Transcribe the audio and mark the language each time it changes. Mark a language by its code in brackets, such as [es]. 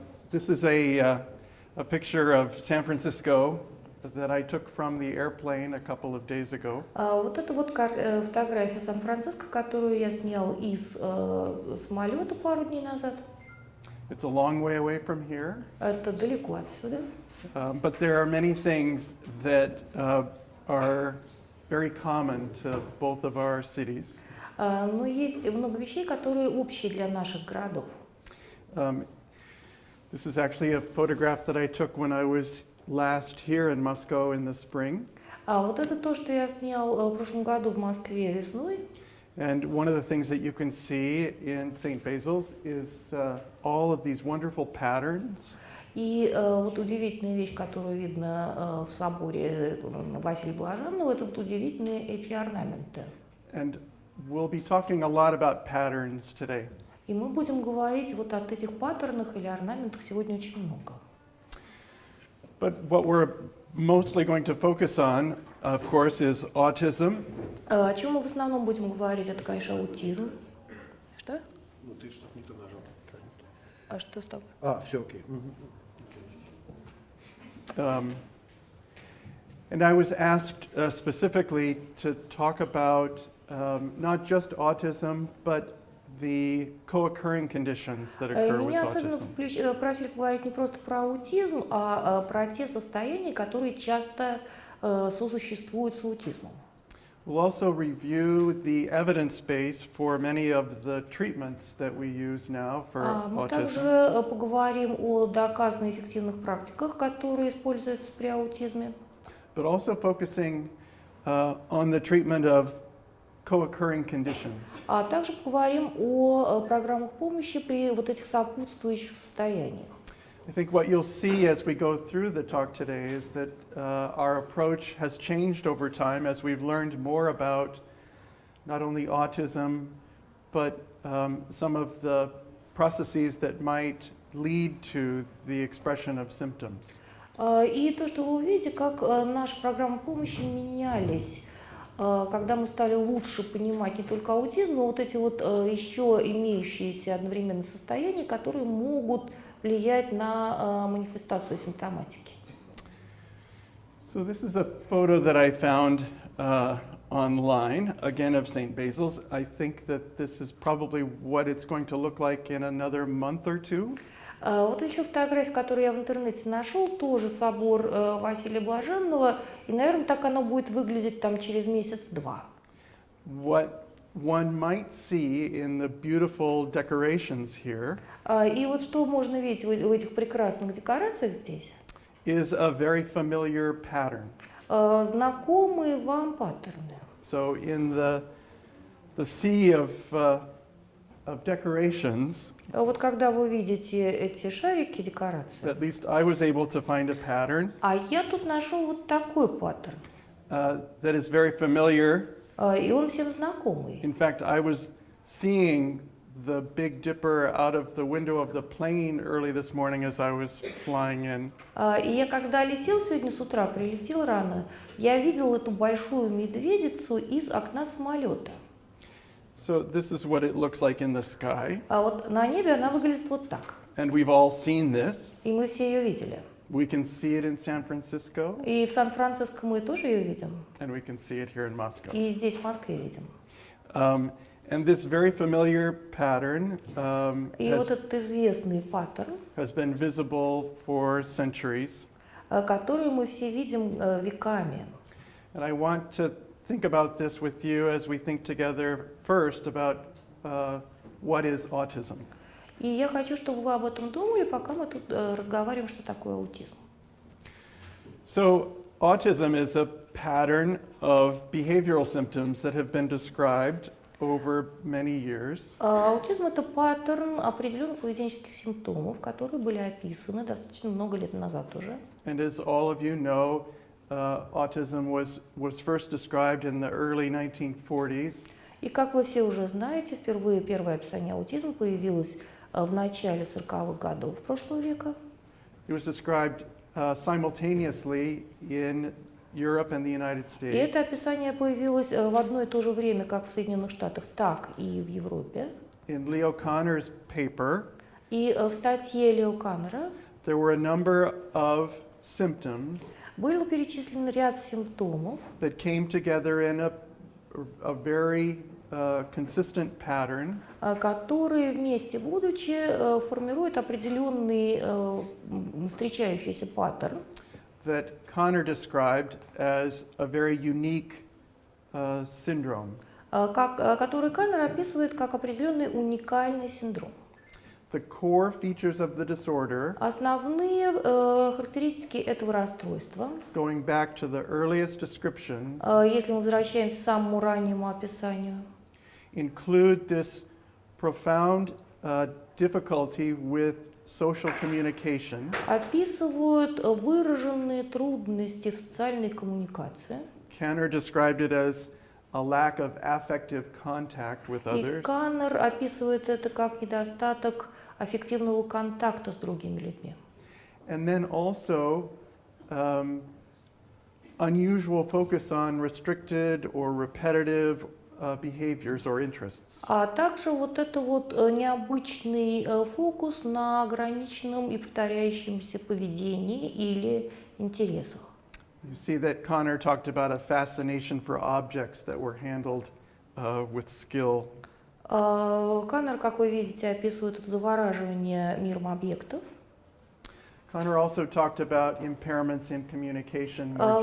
[en] This is a picture of San Francisco that I took from the airplane a couple of days ago. [ru] Вот это вот фотография Сан-Франциско, которую я снял из самолета пару дней назад. [en] It's a long way away from here. [ru] Это далеко отсюда. [en] But there are many things that are very common to both of our cities. [ru] Но есть много вещей, которые общие для наших городов. [en] This is actually a photograph that I took when I was last here in Moscow in the spring. [ru] Вот это то, что я снял в прошлом году в Москве весной. [en] And one of the things that you can see in St. Basil's is all of these wonderful patterns. [ru] И вот удивительная вещь, которую видно в соборе Василия Блаженного, это вот удивительные эти орнаменты. [en] And we'll be talking a lot about patterns today. [ru] И мы будем говорить вот о этих паттернах или орнаментах сегодня очень много. [en] But what we're mostly going to focus on, of course, is autism. [ru] О чем мы в основном будем говорить, это, конечно, аутизм. Что? Ну, ты что-то не то нажал. А что с тобой? Все окей. [en] And I was asked specifically to talk about not just autism, but the co-occurring conditions that occur with [ru] Меня особенно [en] autism. [ru] просили поговорить не просто про аутизм, а про те состояния, которые часто сосуществуют с аутизмом. [en] We'll also review the evidence base for many of the treatments that we use now for [ru] Мы [en] autism. [ru] также поговорим о доказанных эффективных практиках, которые используются при аутизме. [en] But also focusing on the treatment of co-occurring conditions. [ru] А также поговорим о программах помощи при вот этих сопутствующих состояниях. [en] I think what you'll see as we go through the talk today is that our approach has changed over time as we've learned more about not only autism, but some of the processes that might lead to the expression of symptoms. [ru] И то, что вы увидите, как наши программы помощи менялись, когда мы стали лучше понимать не только аутизм, но вот эти вот еще имеющиеся одновременно состояния, которые могут влиять на манифестацию симптоматики. [en] So this is a photo that I found online, again of St. Basil's. I think that this is probably what it's going to look like in another month or two. [ru] Вот еще фотография, которую я в интернете нашел, тоже собор Василия Блаженного, и, наверное, так оно будет выглядеть там через месяц-два. [en] What one might see in the beautiful decorations here [ru] И вот что можно видеть в этих прекрасных декорациях здесь? [en] is a very familiar pattern. [ru] Знакомые вам паттерны. [en] So in the sea of decorations, [ru] Вот когда вы видите эти шарики, декорации, [en] at least I was able to find a pattern [ru] а я тут нашел вот такой паттерн, [en] that is very familiar. [ru] и он всем знакомый. [en] In fact, I was seeing the Big Dipper out of the window of the plane early this morning as I was flying in. [ru] И я когда летел сегодня с утра, прилетел рано, я видел эту большую медведицу из окна самолета. [en] So this is what it looks like in the sky. [ru] А вот на небе она выглядит вот так. [en] And we've all seen this. [ru] И мы все ее видели. [en] We can see it in San Francisco, [ru] И в Сан-Франциско мы тоже ее видим. [en] and we can see it here in Moscow. [ru] И здесь, в Москве, видим. [en] And this very familiar pattern [ru] И вот этот известный паттерн, [en] has been visible for centuries. [ru] который мы все видим веками. [en] And I want to think about this with you as we think together first about what is autism. [ru] И я хочу, чтобы вы об этом думали, пока мы тут разговариваем, что такое аутизм. [en] So autism is a pattern of behavioral symptoms that have been described over many years. [ru] Аутизм – это паттерн определенных поведенческих симптомов, которые были описаны достаточно много лет назад уже. [en] And as all of you know, autism was first described in the early 1940s. [ru] И как вы все уже знаете, впервые первое описание аутизма появилось в начале 40-х годов прошлого века. [en] It was described simultaneously in Europe and the United [ru] И это [en] States. [ru] описание появилось в одно и то же время как в Соединенных Штатах, так и в Европе. [en] In Leo Kanner's paper, [ru] И в статье Лео Каннера [en] there were a number of symptoms [ru] был перечислен ряд симптомов, [en] that came together in a very consistent pattern [ru] которые вместе будучи формируют определенный встречающийся паттерн, [en] that Kanner described as a very unique syndrome. [ru] который Каннер описывает как определенный уникальный синдром. [en] The core features of the disorder, [ru] Основные характеристики этого расстройства, [en] going back to the earliest descriptions, [ru] если мы возвращаемся к самому раннему описанию, [en] include this profound difficulty with social communication. [ru] Описывают выраженные трудности в социальной коммуникации. [en] Kanner described it as a lack of affective contact with [ru] И [en] others. [ru] Каннер описывает это как недостаток аффективного контакта с другими людьми. [en] And then also unusual focus on restricted or repetitive behaviors or interests. [ru] А также вот это вот необычный фокус на ограниченном и повторяющемся поведении или интересах. [en] You see that Connor talked about a fascination for objects that were handled with skill. [ru] Каннер, как вы видите, описывает это завораживание миром объектов. [en] Connor also talked about impairments in communication more